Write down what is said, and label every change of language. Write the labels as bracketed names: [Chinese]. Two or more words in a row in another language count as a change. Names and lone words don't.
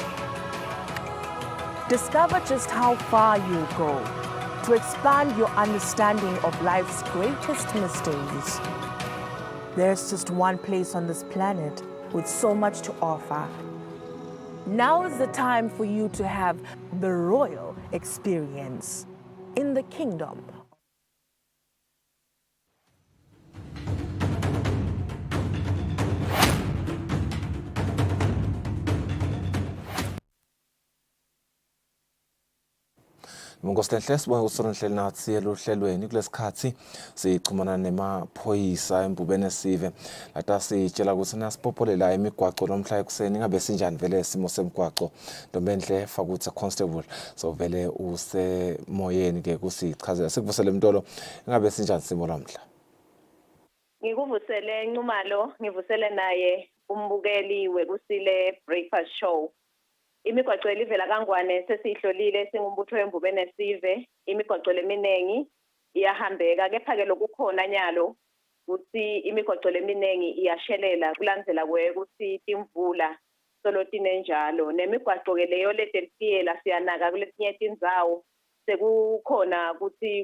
[English] Discover just how far you'll go to expand your understanding of life's greatest mysteries. There's just one place on this planet with so much to offer. Now is the time for you to have the royal experience in the kingdom. [Swati] Ngosihlenhle sibonga usona Nhleli nathi eluhlelweni kulesikhathi sichumana nemaphoyisa embubene esive lata sitshela ukuthi nasipopholela imigwaco nomhla ekuseni ngabe sinjani vele isimo semgwaco Ntombenhle Fakutse Constable so vele usemoyeni ke kusichazela sikuvusele Mtolo ngabe sinjani simo lamhla Ngikuvusele Ncumalo ngivusele naye umbukeli wekusile [English] breakfast show [Swati] Imigwaco elivela kaNgwane sesihlolile singumbutho wembubene esive imigwaco leminengi iyahambeka kepha ke lokukhona nyalo ukuthi imigwaco leminengi iyashelela kulandzela ukuthi imvula solo tinenjalo nemigwaco ke leyo ledelfiyela siyanaka kulesinye tindzawo sekukhona ukuthi